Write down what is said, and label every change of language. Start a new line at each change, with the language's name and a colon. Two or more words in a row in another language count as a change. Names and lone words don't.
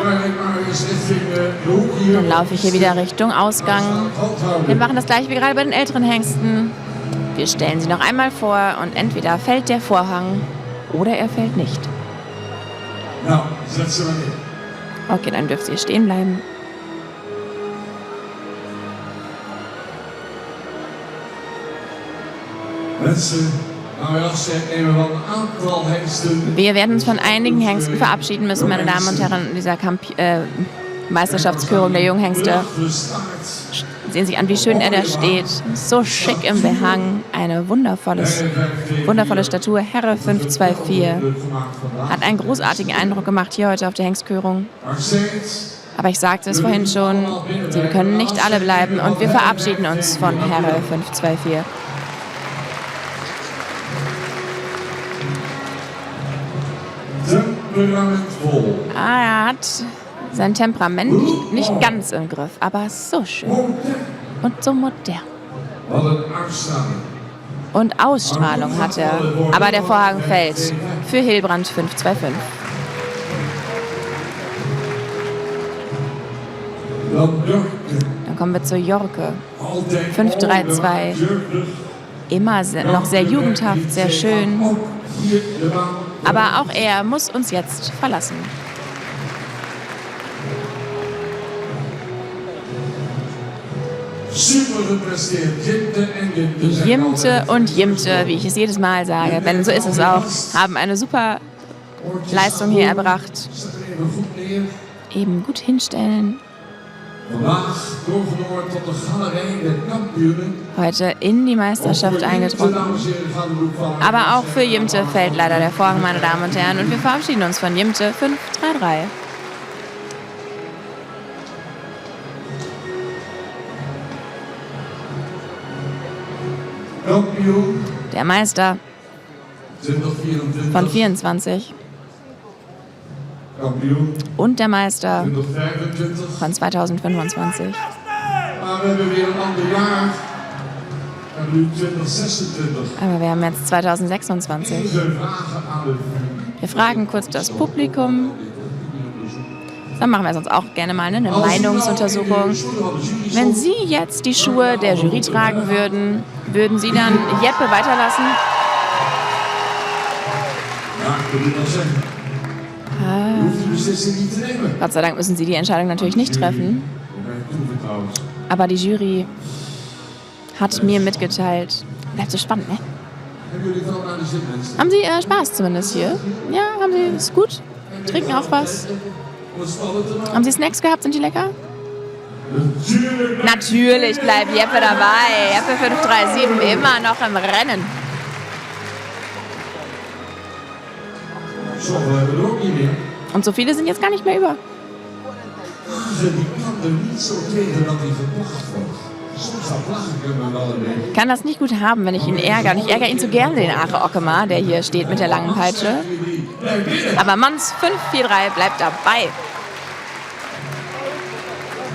Dutch: maar ik maar eens richting de hoek hier.
German: dann laufe ich hier wieder Richtung Ausgang. Wir
Dutch: Handhouden.
German: machen das gleiche wie gerade bei den älteren Hengsten. Wir stellen sie noch einmal vor und entweder fällt der Vorhang oder er fällt nicht.
Dutch: Nou, zet ze maar in.
German: Okay, dann dürft ihr stehen bleiben.
Dutch: Mensen, nou ja, ze nemen wel een aantal hengsten.
German: Wir werden uns von einigen Hengsten verabschieden müssen, meine Damen und Herren, in dieser Meisterschaftskörung der Junghengste.
Dutch: De staart.
German: Sehen sich an, wie schön er da steht. So schick im Behang. Eine wundervolle Statur. Herre 524. Hat einen großartigen Eindruck gemacht hier heute auf der Hengstkörung. Aber ich sagte es vorhin schon, sie können nicht alle bleiben und wir verabschieden uns von Herre 524.
Dutch: Temperamentvol.
German: Er hat sein Temperament nicht ganz im Griff, aber so schön und so modern.
Dutch: Wat een uitstraling.
German: Und Ausstrahlung hat er. Aber der Vorhang fällt für Hilbrand 525.
Dutch: Dan Jorke.
German: Dann kommen wir zur Jorke.
Dutch: Altijd 5-3-2.
German: Immer noch sehr jugendhaft, sehr schön.
Dutch: Ook hier de baan.
German: Aber auch er muss uns jetzt verlassen.
Dutch: Super gepresteerd. Jimte en Jimte.
German: Jimte und Jimte, wie ich es jedes Mal sage, denn so ist es auch, haben eine super Leistung hier erbracht.
Dutch: Zet er even goed neer.
German: Eben gut hinstellen.
Dutch: Vandaag doorgenomen tot de galerij der kampioenen.
German: Heute in die Meisterschaft eingedrungen.
Dutch: Dames en heren, gaan we ook van.
German: Aber auch für Jimte fällt leider der Vorhang, meine Damen und Herren. Und wir verabschieden uns von Jimte 533.
Dutch: Kampioen
German: Der Meister
Dutch: 2024.
German: von 24
Dutch: Kampioen
German: und der Meister
Dutch: 2025.
German: von 2025.
Dutch: Maar we hebben weer een ander jaar. En nu 2026.
German: Aber wir haben jetzt 2026.
Dutch: Even vragen aan de
German: Wir fragen kurz das Publikum. Dann machen wir sonst auch gerne mal eine Meinungsuntersuchung. Wenn Sie jetzt die Schuhe der Jury tragen würden, würden Sie dann Jeppe weiterlassen?
Dutch: Ja, ik wil het wel zeggen. Je hoeft die beslissing niet te nemen.
German: Gott sei Dank müssen Sie die Entscheidung natürlich nicht treffen.
Dutch: Ik ben toevertrouwd.
German: Aber die Jury hat mir mitgeteilt. Bleibt so spannend, ne?
Dutch: Hebben jullie het al naar de zin, mensen?
German: Haben Sie Spaß zumindest hier? Ja, haben Sie? Ist gut? Trinken auch was?
Dutch: Om het spannend te maken.
German: Haben Sie Snacks gehabt? Sind die lecker?
Dutch: Natuurlijk.
German: Natürlich bleibt Jeppe dabei. Jeppe 537 immer noch im Rennen.
Dutch: Sommigen hebben er ook niet meer.
German: Und so viele sind jetzt gar nicht mehr über.
Dutch: Die kan er niet zo tegen dat hij geplaagd wordt. Soms dan plaag ik hem wel een beetje.
German: Ich kann das nicht gut haben, wenn ich ihn ärgere. Und ich ärgere ihn so gerne, den Are Ockemar, der hier steht mit der langen Peitsche. Aber Manns 543 bleibt dabei.